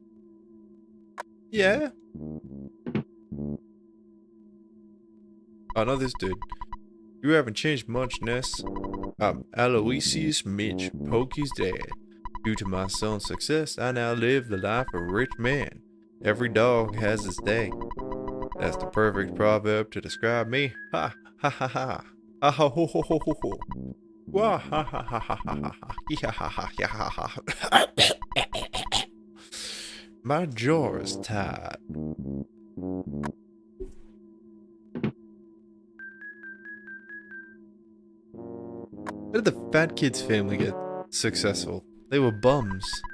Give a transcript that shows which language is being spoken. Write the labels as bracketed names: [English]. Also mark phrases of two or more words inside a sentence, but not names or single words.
[English] Yeah. Oh, no, this dude. You haven't changed much, Ness. I'm Aloysius Mitch, Pokey's dad. Due to my son's success, I now live the life of a rich man. Every dog has its day. That's the perfect proverb to describe me. Ha ha ha ha. Ha ha ho ho ho ho ho. Wah ha ha ha ha ha ha. Ha ha ha ha ha. My jaw is tired. How did the fat kid's family get successful? They were bums.